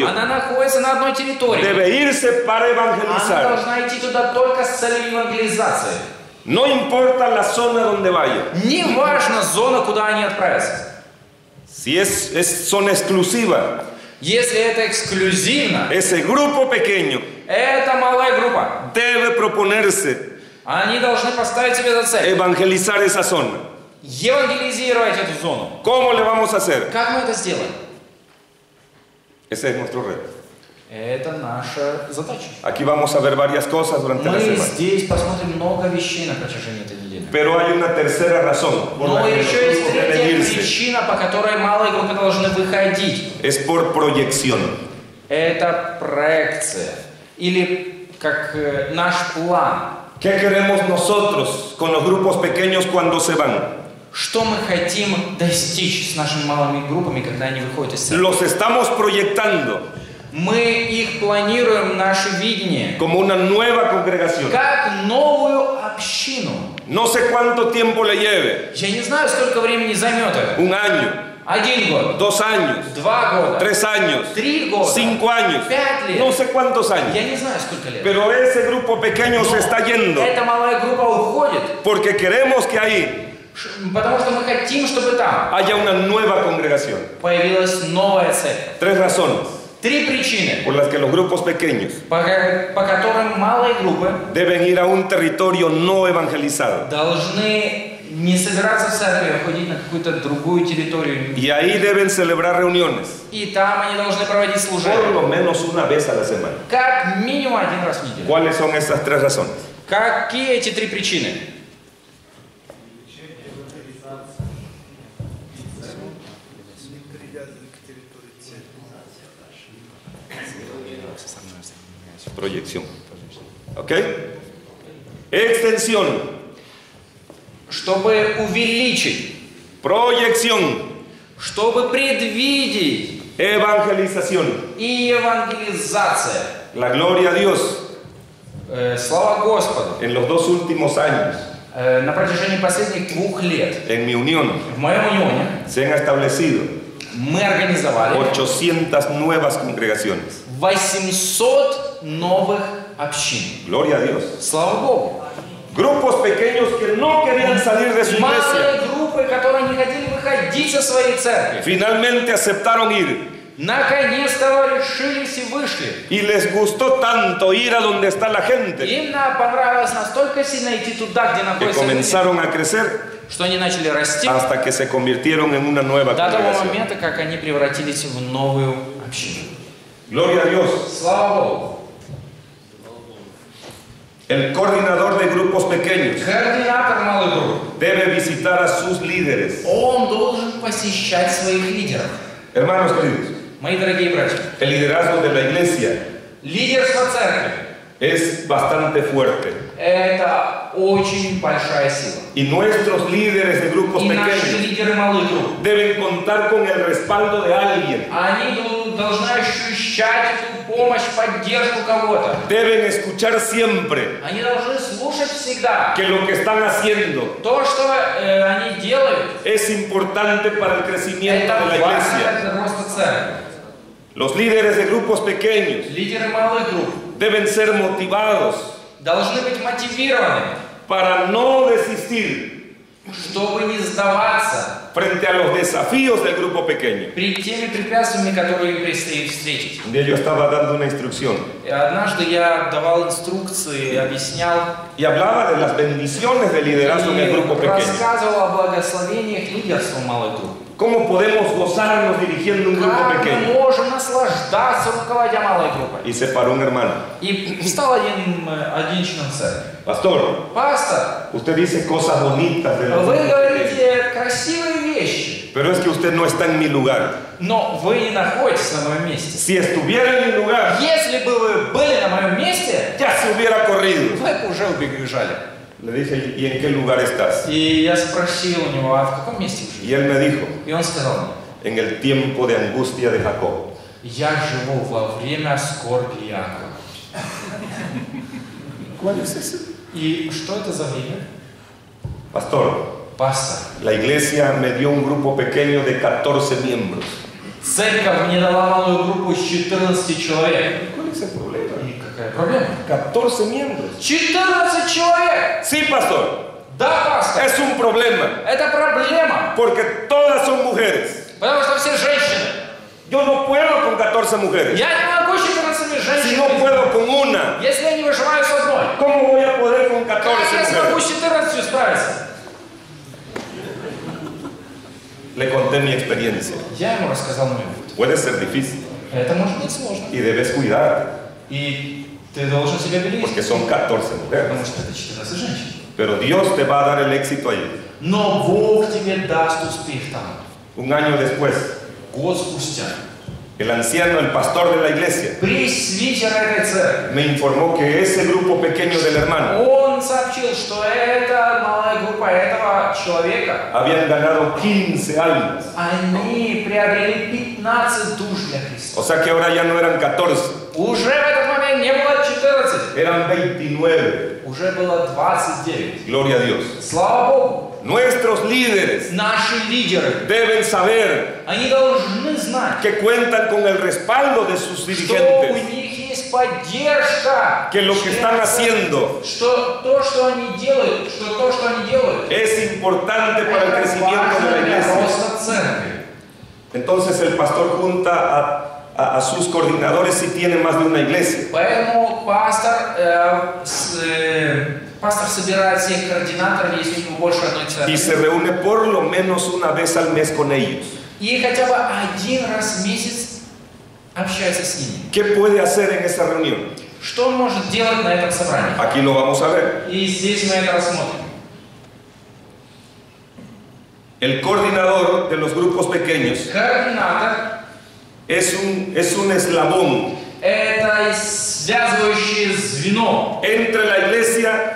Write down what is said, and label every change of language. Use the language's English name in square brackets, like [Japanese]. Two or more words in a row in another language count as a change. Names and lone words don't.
[Russian] она находится на одной территории. [Spanish] debe irse para [Russian] Она [Spanish] evangelizar. [Russian] должна идти туда только с целью евангелизации. [Spanish] No importa la zona donde vaya. [Russian] Не важно зона, куда они отправятся. [Spanish] Si es zona exclusiva, [Russian] Если это эксклюзивно, [Spanish] ese grupo pequeño [Russian] это малая группа. [Spanish] debe proponerse [Russian] Они должны поставить себе за цель [Spanish] evangelizar esa zona. [Russian] евангелизировать эту зону. [Spanish] ¿Cómo le vamos a hacer? [Russian] Как мы это сделаем? [Spanish] Ese es nuestro reto. [Russian] Это наша задача. [Spanish] Aquí vamos a ver varias cosas durante la [Russian] Мы [Spanish] semana. [Russian] здесь посмотрим много вещей на протяжении этой недели. [Spanish] Pero hay una tercera razón por la [Russian] Но [Spanish] que los [Russian] еще есть [Spanish] grupos deben [Russian] третья [Spanish] irse. [Russian] причина, по которой малые группы должны выходить. [Spanish] Es por proyección. [Russian] Это проекция. Или как наш план. [Spanish] ¿Qué queremos nosotros con los grupos pequeños cuando se van? [Russian] Что мы хотим достичь с нашими малыми группами, когда они выходят из церкви? [Spanish] Los estamos proyectando [Russian] Мы их планируем, наше видение, [Spanish] como una nueva congregación. [Russian] как новую общину. [Spanish] No sé cuánto tiempo le lleve. [Russian] Я не знаю, сколько времени займет это. [Spanish] Un año, [Russian] 1 год, [Spanish] 2 años, [Russian] 2 года, [Spanish] 3 años, [Russian] 3 года, [Spanish] 5 años, [Russian] 5 лет. [Spanish] no sé cuántos años. [Russian] Я не знаю, сколько лет. [Spanish] Pero ese grupo pequeño se está yendo [Russian] Эта малая группа уходит, [Spanish] porque queremos que ahí [Russian] потому что мы хотим, чтобы там [Spanish] haya una nueva congregación. [Russian] появилась новая церковь. [Spanish] 3 razones [Russian] 3 причины, [Spanish] por las que los grupos pequeños [Russian] по которым малые группы [Spanish] deben ir a un territorio no evangelizado. [Russian] должны не собираться в церкви, а ходить на какую-то другую территорию. [Spanish] Y ahí deben celebrar reuniones, [Russian] И там они должны проводить [Spanish] por [Russian] служение. [Spanish] lo menos una vez a la semana. [Russian] Как минимум 1 раз в неделю. [Spanish] ¿Cuáles son esas 3 razones? [Russian] Какие эти 3 причины? [Spanish] Proyección. ¿Ok? Extensión. [Russian] Чтобы увеличить, [Spanish] Proyección. [Russian] чтобы предвидеть [Spanish] Evangelización. [Russian] и евангелизация. [Spanish] La gloria a Dios. [Russian] Слава Господу. [Spanish] En los 2 últimos años, [Russian] На протяжении последних 2 лет [Spanish] en mi unión, [Russian] в моем унионе [Spanish] se han establecido [Russian] мы организовали [Spanish] 800 nuevas congregaciones. [Russian] 800 новых общин. [Spanish] Gloria a Dios. [Russian] Слава Богу. [Spanish] Grupos pequeños que no querían salir de su iglesia, [Russian] Малые группы, которые не хотели выходить со своей церкви, [Spanish] finalmente aceptaron ir. [Russian] наконец-то решились и вышли. [Spanish] Y les gustó tanto ir a donde está la gente [Russian] Им понравилось настолько сильно идти туда, где [Spanish] que [Russian] находятся люди, [Spanish] comenzaron a crecer [Russian] что они начали расти [Spanish] hasta que se convirtieron en una nueva [Russian] до того [Spanish] congregación. [Russian] момента, как они превратились в новую общину. [Spanish] Gloria a Dios. [Russian] Слава Богу. [Spanish] El coordinador de grupos pequeños [Russian] Координатор малых групп, [Spanish] debe visitar a sus líderes. [Russian] он должен посещать своих лидеров. [Spanish] Hermanos queridos, [Russian] Мои дорогие братья, [Spanish] el liderazgo de la iglesia [Russian] лидерство церкви [Spanish] es bastante fuerte. – [Russian] это очень большая сила. [Spanish] Y nuestros líderes de grupos [Russian] И наши [Spanish] pequeños [Russian] лидеры малых групп, [Spanish] deben contar con el respaldo de alguien. [Russian] они должны ощущать эту помощь, поддержку кого-то. [Spanish] Deben escuchar siempre [Russian] Они должны слушать всегда. [Spanish] que lo que están haciendo [Russian] То, что они делают, [Spanish] es importante para el crecimiento [Russian] это [Spanish] de la [Russian] важно [Spanish] iglesia. [Russian] для роста церкви. [Spanish] Los líderes de grupos pequeños [Russian] Лидеры малых групп [Spanish] deben ser motivados [Russian] должны быть мотивированы, [Spanish] para no desistir [Russian] чтобы не сдаваться [Spanish] frente a los desafíos del grupo pequeño. [Russian] перед теми препятствиями, которые им предстоит встретить. [Spanish] Un día yo estaba dando una instrucción [Russian] И однажды я давал инструкции, объяснял [Spanish] y hablaba de las bendiciones del liderazgo en el grupo [Russian] и [Spanish] pequeño. [Russian] рассказывал о благословениях лидерства малых групп. [Spanish] ¿Cómo podemos gozarnos dirigiendo un grupo [Russian] Как мы [Spanish] pequeño? [Russian] можем наслаждаться, руководя малой группой? [Spanish] Y se paró un hermano. [Russian] И встал один член церкви. [Spanish] Pastor, [Russian] Пастор, [Spanish] usted dice cosas bonitas de los [Russian] вы [Spanish] grupos pequeños, [Russian] говорите красивые вещи, [Spanish] pero es que usted no está en mi lugar. [Russian] но вы не находитесь на моем месте. [Spanish] Si estuviera en mi lugar, [Russian] Если бы вы были на моем месте, [Spanish] ya se hubiera corrido. [Russian] вы бы уже убежали. [Spanish] Le dije, ¿y en qué lugar estás? [Russian] И я спросил у него, а в каком месте вы [Spanish] Y [Russian] живете? [Spanish] él me dijo, [Russian] И он сказал мне, [Spanish] en el tiempo de angustia de Jacob. [Russian] я живу во время скорби Якова. [Spanish] ¿Cuál es ese? [Russian] И что это за время? [Spanish] Pastor, [Russian] Пастор, [Spanish] la iglesia me dio un grupo pequeño de 14 miembros. [Russian] церковь мне дала малую группу из 14 человек. [Spanish] ¿Cuál es el problema? [Russian] И какая проблема? [Spanish] 14 miembros. [Russian] 14 человек! [Spanish] Sí, pastor, [Russian] Да, пастор, [Spanish] es un problema, [Russian] это проблема, [Spanish] porque todas son mujeres. [Russian] потому что все женщины. [Spanish] Yo no puedo con 14 mujeres. [Russian] Я не могу с 14 [Spanish] Si [Russian] женщинами. [Spanish] no puedo con una, [Russian] Если я не выживаю с одной, [Spanish] ¿cómo voy a poder con [Russian] как [Spanish] 14 [Russian] я смогу [Spanish] mujeres? [Russian] с 14 справиться? [Spanish] Le conté mi experiencia. [Russian] Я ему рассказал мой опыт. [Spanish] Puede ser difícil [Russian] Это может быть сложно. [Spanish] y debes cuidar, [Russian] И ты должен себя [Spanish] porque [Russian] беречь, [Spanish] son 14 mujeres. [Russian] потому что это 14 женщин. [Spanish] Pero Dios te va a dar el éxito allí. [Russian] Но Бог тебе даст успех там. [Spanish] Un año después, [Russian] Год спустя. [Spanish] el anciano, el pastor de la iglesia, [Russian] Пресвитер этой церкви. [Spanish] me informó que ese grupo pequeño del hermano [Russian] Он сообщил, что эта малая группа этого человека, [Spanish] habían ganado 15 almas. [Russian] они приобрели 15 душ для Христа. [Spanish] O sea que ahora ya no eran 14, [Russian] Уже в этот момент не было 14, [Spanish] eran 29. [Russian] уже было 29. [Spanish] Gloria a Dios. [Russian] Слава Богу! [Spanish] Nuestros líderes [Russian] Наши лидеры, [Spanish] deben saber [Russian] они должны знать, [Spanish] que cuentan con el respaldo de sus [Russian] что у [Spanish] dirigentes, [Russian] них есть поддержка, [Spanish] que lo que están haciendo [Russian] что то, что они делают, [Spanish] es importante para el [Russian] это [Spanish] crecimiento de la [Russian] важно для [Spanish] iglesia. [Russian] роста церкви. [Spanish] Entonces el pastor junta a sus coordinadores si tiene más de una iglesia. [Russian] Поэтому пастор собирает всех координаторов, если у него больше одной [Spanish] Y se [Russian] церкви. [Spanish] reúne por lo menos una vez al mes con ellos. [Russian] И хотя бы один раз в месяц общается с ними. [Spanish] ¿Qué puede hacer en esa reunión? [Russian] Что он может делать на этом собрании? [Spanish] Aquí lo vamos a ver. [Russian] И здесь мы это рассмотрим. [Spanish] El coordinador de los grupos pequeños [Russian] Координатор [Spanish] es un eslabón – [Russian] это связывающее звено [Spanish] entre la iglesia.